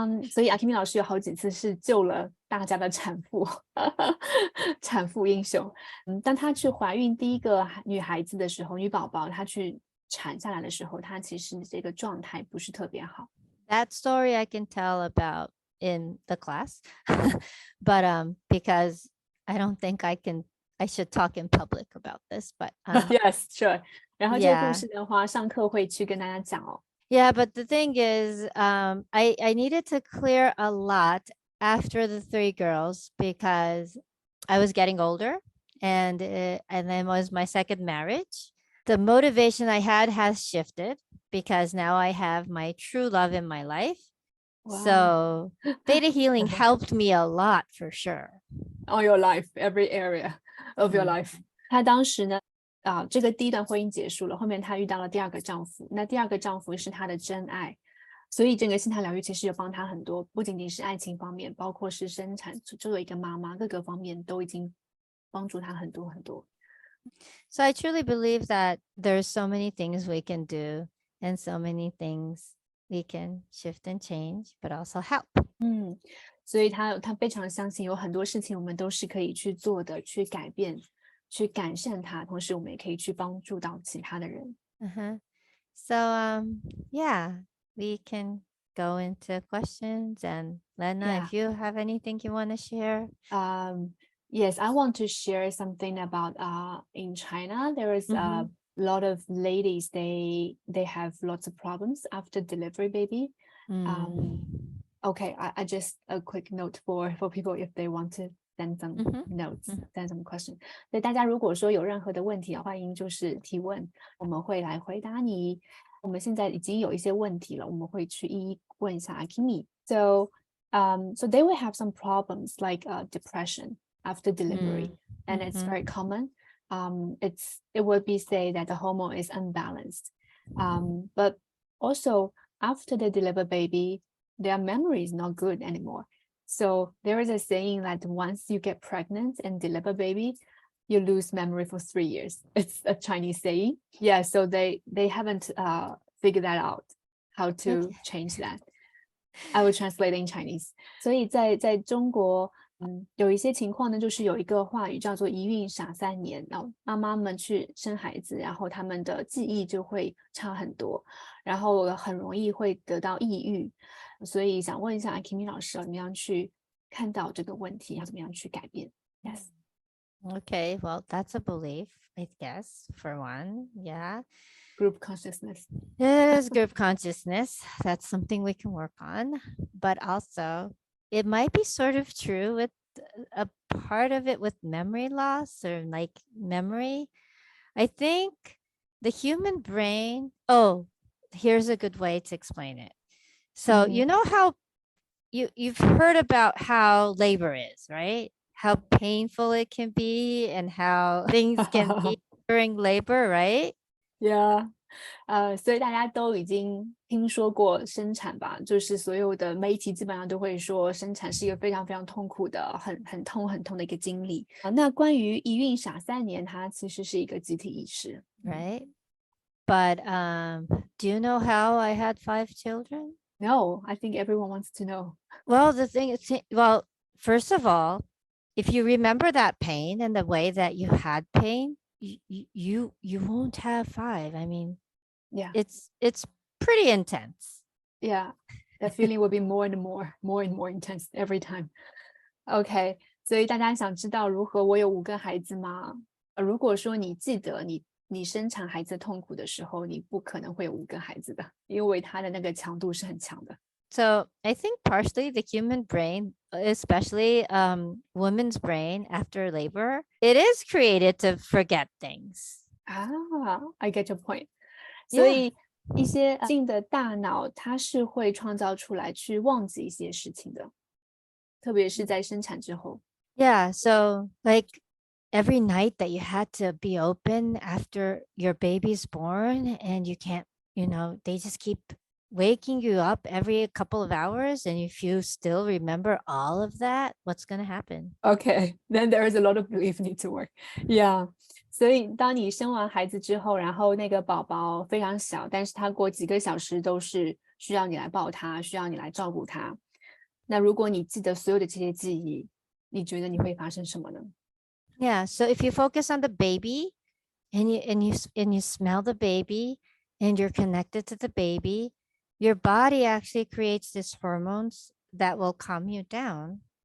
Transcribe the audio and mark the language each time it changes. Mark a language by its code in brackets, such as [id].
[zh] 所以Akimi 老师有好几次是救了大家的产妇，产妇英雄。当她去怀孕第一个女孩子的时候，女宝宝她去产下来的时候，她其实这个状态不是特别好。 [en] That story I can tell about in the class, but because I don't think I should talk in public about this, but yes, sure. [zh] 然后这个故事的话，上课会去跟大家讲哦。 [en] Yeah, but the thing is, I needed to clear a lot after the 3 girls because I was getting older, and then was my second marriage. The motivation I had has shifted because now I have my true love in my life. Wow. So theta healing helped me a lot for sure. All your life, every area of your life. [zh] 她当时呢，这个第一段婚姻结束了，后面她遇到了第二个丈夫，那第二个丈夫是她的真爱，所以整个心态疗愈其实有帮她很多，不仅仅是爱情方面，包括是生产，作为一个妈妈，各个方面都已经帮助她很多很多。 [en] So I truly believe that there's so many things we can do and so many things we can shift and change, but also help. [zh] 所以她非常相信有很多事情我们都是可以去做的，去改变，去改善它，同时我们也可以去帮助到其他的人。 [en] So yeah, we can go into questions, and Lena, if you have anything you want to share. Yes, I want to share something about in China there is a lot of ladies they have lots of problems after delivery baby. Okay, I just a quick note for people if they want to send some notes, send some questions. [zh] 所以大家如果说有任何的问题欢迎就是提问，我们会来回答你。我们现在已经有一些问题了，我们会去一一问一下 Akimi. [en] So they will have some problems like depression after delivery, and it's very common. It would be say that the hormone is unbalanced, but also after they deliver baby, their memory is not good anymore. So there is a saying that once you get pregnant and deliver baby, you lose memory for 3 years. It's a Chinese saying. Yeah, so they haven't figured that out, how to change that. I will translate in Chinese. [zh] 所以在中国有一些情况呢，就是有一个话语叫做一孕傻3年，然后妈妈们去生孩子，然后他们的记忆就会差很多，然后很容易会得到抑郁。所以想问一下 Akimi 老师，怎么样去看到这个问题，要怎么样去改变？ [en] Yes. Okay, well, that's a belief, I guess, for one. Yeah. Group consciousness. It is group consciousness. That's something we can work on. But also, it might be sort of true with a part of it with memory loss or like memory. I think the human brain, here's a good way to explain it. So you know how you've heard about how labor is, right? How painful it can be and how things can be during labor, right? Yeah. [zh] 所以大家都已经听说过生产吧，就是所有的媒体基本上都会说生产是一个非常非常痛苦的很痛的一个经历。那关于一孕傻3年，它其实是一个集体意识。 [en] Right. But do you know how I had 5 children? No, I think everyone wants to know. Well, the thing is, well, first of all, if you remember that pain and the way that you had pain, you won't have 5. I mean, Yeah, it's pretty intense. yeah. The feeling will be more and more intense every time. [zh] OK，所以大家想知道如何我有5个孩子吗？如果说你记得你生产孩子痛苦的时候，你不可能会有5个孩子的，因为它的那个强度是很强的。 [en] So I think partially the human brain, especially woman's brain after labor, it is created to forget things. I get your point. [zh] 所 [en] Yeah. [zh] 以一些性的大脑，它是会创造出来去忘记一些事情的，特别是在生产之后。 [en] Yeah. So like every night that you had to be open after your baby's born and you can't, they just keep waking you up every couple of hours. And if you still remember all of that, what's going to happen? Okay, then there is a lot of belief need to work. Yeah. [zh] 所以当你生完孩子之后，然后那个宝宝非常小，但是他过几个小时都是需要你来抱他，需要你来照顾他。那如果你记得所有的这些记忆，你觉得你会发生什么呢？ [en] Yeah. So if you focus on the baby and you smell the baby and you're connected to the baby, your body actually creates these hormones that will calm you down.